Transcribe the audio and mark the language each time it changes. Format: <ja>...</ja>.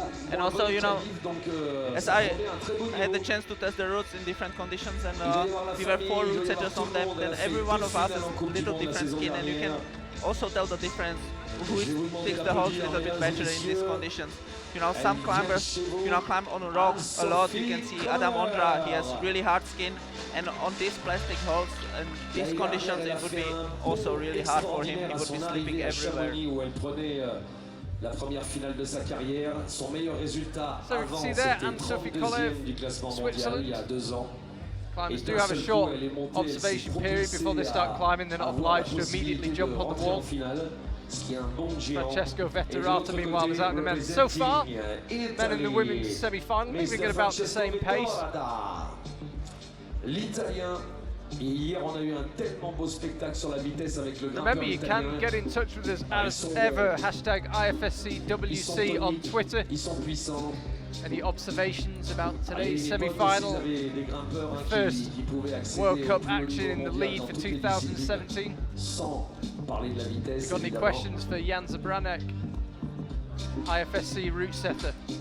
<en>And also, you know, as I had the chance to test the routes in different conditions, and we were 4 route setters on them, then every one of us has a little different skin, and you can also tell the difference who takes the holds a little bit better in these conditions. You know, some climbers, you know, climb on rocks a lot. You can see Adam Ondra, he has really hard skin, and on these plastic holds and these conditions, it would be also really hard for him. He would be slipping everywhere.</en> <fr>La première finale de sa carrière, son meilleur résultat avant c'était 32e du classement mondial il y a 2 ans.</fr> <en>Climbers do have a short observation period before they start climbing. They're not obliged to immediately jump on the wall. Francesco Vetterata, meanwhile, is out in the men. So far, men in the women's semi-final moving at about the same pace.</en> <fr>L'Italien. Et hier, on a eu un tellement beau spectacle sur la vitesse avec le grimpeur</fr> <en>Remember, you can get in touch with us as ever. Hashtag IFSCWC on Twitter.</en> <fr>Ils sont puissants.</fr> <en>Any observations about today's semi-final? First World Cup action in the lead for 2017. You got any questions for Jan Zabranek, IFSC route setter?</en>